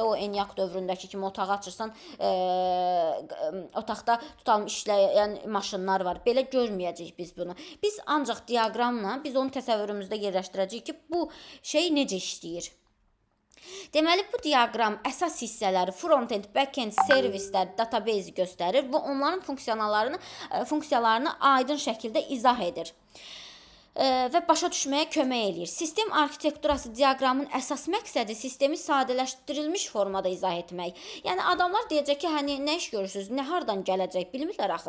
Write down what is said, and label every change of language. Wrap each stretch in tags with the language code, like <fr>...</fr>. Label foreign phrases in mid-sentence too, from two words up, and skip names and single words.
<az>O ENIAC dövründəki kimi otağı açırsan, otaqda tutalım işləyən maşınlar var. Belə görməyəcəyik biz bunu. Biz ancaq diaqramla biz onu təsəvvürümüzdə yerləşdirəcəyik ki, bu şey necə işləyir. Deməli, bu diaqram əsas hissələri</az> <en>front-end, back-end</en> <az>servislər, database göstərir. Bu onların funksiyalarını aydın şəkildə izah edir və başa düşməyə kömək eləyir. Sistem arxitekturası diaqramın əsas məqsədi sistemi sadələşdirilmiş formada izah etmək. Yəni adamlar deyəcək ki, hani nə iş görürsüz, nə hardan gələcək bilmirlər axı.</az>